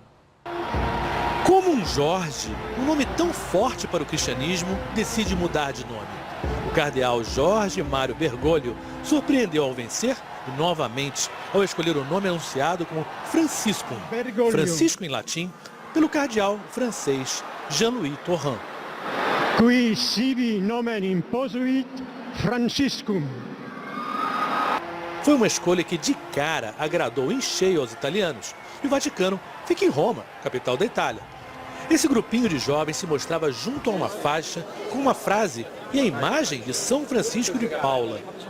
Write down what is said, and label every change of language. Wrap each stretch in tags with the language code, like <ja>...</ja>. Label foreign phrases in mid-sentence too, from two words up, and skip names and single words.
<pt>Como um Jorge, um nome tão forte para o cristianismo, decide mudar de nome. O cardeal Jorge Mário Bergoglio surpreendeu ao vencer e novamente ao escolher o nome anunciado como Franciscum. Francisco em latim, pelo cardeal francês Jean-Louis Tauran.</pt> <la>Qui sibi nomen imposuit Franciscum.</la> <pt>Foi uma escolha que de cara agradou em cheio aos italianos. E o Vaticano fica em Roma, capital da Itália. Esse grupinho de jovens se mostrava junto a uma faixa com uma frase e a imagem de São Francisco de Paula.</pt>